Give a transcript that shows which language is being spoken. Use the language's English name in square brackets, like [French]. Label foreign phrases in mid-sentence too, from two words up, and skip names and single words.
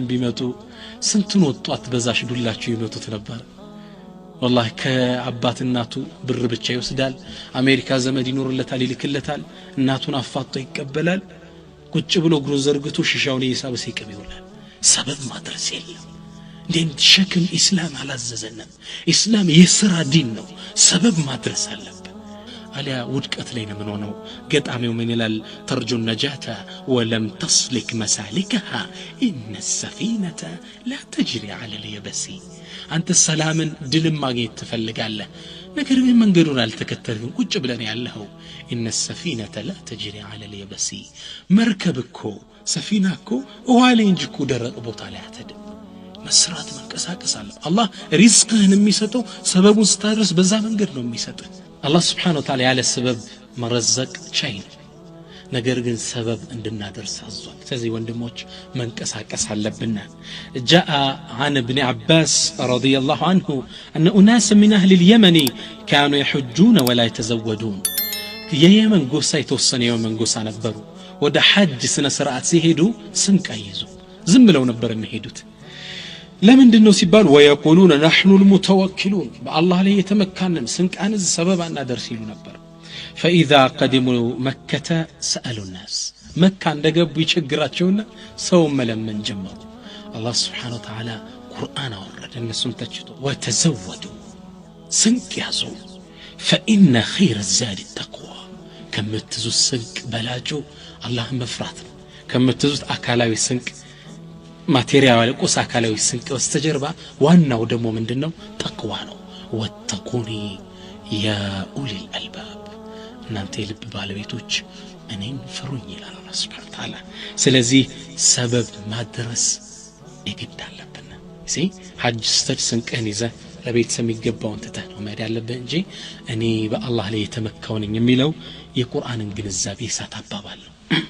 [Amharic] ቢመጡ ስንቱን ወጣት በዛሽ ዱላቸው ይመቱት ነበር። والله ከአባት እናቱ ብር ብቻ ይወስዳል። አሜሪካ ዘመድ ይኖርለታል፣ ይልክለታል። እናቱን አፋጦ ይቀበላል። ቁጭ ብሎ እግሩን ዘርግቶ ሽሻውን ይሳብ ሲቀም ይውላል። ሰበብ ማድረስ የለም። እንዴት ሸክም ኢስላም አላዘዘንም። ኢስላም የሥራ ዲን ነው። ሰበብ ማድረስ አለበት። አሊያ ውድቀት ላይ ነው ምን ሆነው። ገጣሚው ምን ይላል? [Arabic] ترجو النجاة ولم تسلك مسالكها إن السفينة لا تجري على اليبس። [Amharic] አንተ ሰላምን ድልም ማግኘት ትፈልጋለህ፣ ነገር ግን መንገዱን አልተከተልክም። ቁጭ ብለን ያለኸው [Arabic] إن السفينة لا تجري على اليبس። [Amharic] መርከብኮ ሰፊናኮ ውሃ ላይ እንጂ እኮ ደረቅ ቦታ ላይ አትሄድም። መስራት መንቀሳቀስ አለ። አላህ ሪዝቅህን የሚሰጠው ሰበቡን ስታደርስ በዛ መንገድ ነው የሚሰጥህ። አላህ [Arabic] سبحانه وتعالى [Amharic] ያለ ሰበብ መረዘቅ ቻይ ነው፣ ነገር ግን ሰበብ እንድናደርስ አዟል። ስለዚህ ወንድሞች መንቀሳቀስ አለብን። [Arabic] جاء عن ابن عباس رضي الله عنه أن أناس من أهل اليمن كانوا يحجون ولا يتزودون. [Amharic] የየመን ጎሳ የተወሰነ የየመን ጎሳ ነበሩ። ወደ ሐጅ ስነ ስርዓት ሲሄዱ ስንቅ አይዙ ዝም ብለው ነበር የሚሄዱት። ለምንድን ነው ሲባል [Arabic] ويقولون نحن المتوكلون [Amharic] በአላህ ላይ የተመካንን ስንቃንዝ ሰበብ አናደርስ ይሉ ነበር። فإذا [Arabic] قدموا مكة سألوا الناس مكة [Amharic] እንደገቡ ይቸግራቸውና ሰው መለመን ጀመሩ። አላህ [Arabic] سبحانه وتعالى [Amharic] ቁርአን አወረደ እነሱን ተችቶ وتزودوا ስንቅ ያዙ [Arabic] فإن خير الزاد التقوى [Amharic] ከምትዙት ስንቅ በላጩ አላህን መፍራት ነው። ከምትዙት አካላዊ ስንቅ ማቴሪያል ቁስ አካላዊ ስንቅ በስተጀርባ ዋናው ደግሞ ምንድነው? ተቅዋ ነው። [Arabic] واتقون يا أولي الألباب [Amharic] እናንተ የልብ ባለቤቶች እኔን ፍሩኝ ይላል አላህ [Arabic] سبحانه وتعالى። [Amharic] ስለዚህ ሰበብ ማድረስ ይግድ አለብን። እሺ ሐጅ ስተድ ስንቅህን ይዘህ ለቤተሰብ የሚገባውን ትተህ ነው መሄድ ያለብህ እንጂ እኔ በአላህ ላይ የተመካው ነኝ የሚለው የቁርአንን ግንዛቤ ሳታባባል ነው።